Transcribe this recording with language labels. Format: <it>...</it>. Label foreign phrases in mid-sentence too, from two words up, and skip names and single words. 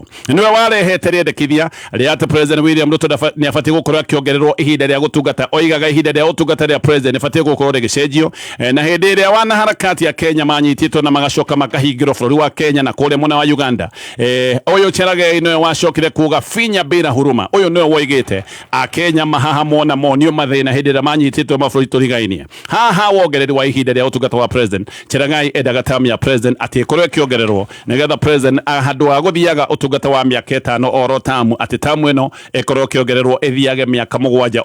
<ki>Niwe warehete riendekithia ria ati President William Ruto ni afatie gukorwa akiongererwo ihinda ria gutungata. Oigaga ihinda ria gutungata ria President ifatie gukorwo rigicenjio na hindi ria wana harakati ya Kenya manyititwo na magacoka makahingirwo bũrũri wa Kenya na kũrĩa mwena wa Uganda. Uyu Cheragei niwe wacokire kuga finya</ki> <sw>bila huruma.</sw> <ki>Uyu niwe woigite Akenya mahahamwo na monio mathina hindi ria manyititwo mabũrũri turigainie. Haha wongereri wa ihinda ria utungata wa President. Cheragei endaga tamu ya President ati ikorwo ikiongererwo nigetha President handũ ha gũthiaga utungata wa mĩaka 5 oro tamu ati tamu ĩno ikorwo ikiongererwo ithiage mĩaka 7.</ki>